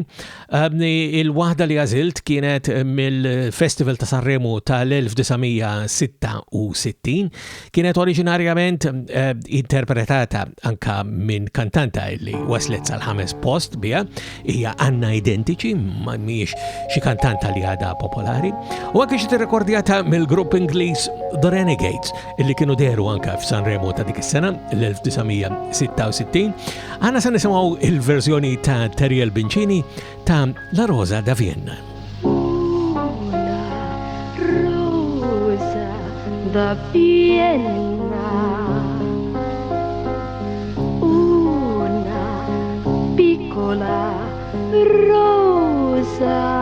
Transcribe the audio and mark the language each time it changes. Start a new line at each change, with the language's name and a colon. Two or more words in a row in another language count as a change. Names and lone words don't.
Maltese: Il-waħda li għażilt kienet mill-Festival ta' Sanremo tal-1966, kienet oriġinarjament interpretata anka minn kantanta li waslet sal-5 post bija, hija Anna Identici, ma mhijiex xi kantanta li għada popolari, u anke xi tirrekordjata mill-grupp Ingliż The Renegades illi kienu deru anke f'Sanremo ta' dik is-sena l-1966. Għandna se nisimgħu il-verżjoni ta' Terry Bencini ta' La Rosa da Vienna.
Italian: Rosa da Vienna, una piccola rosa,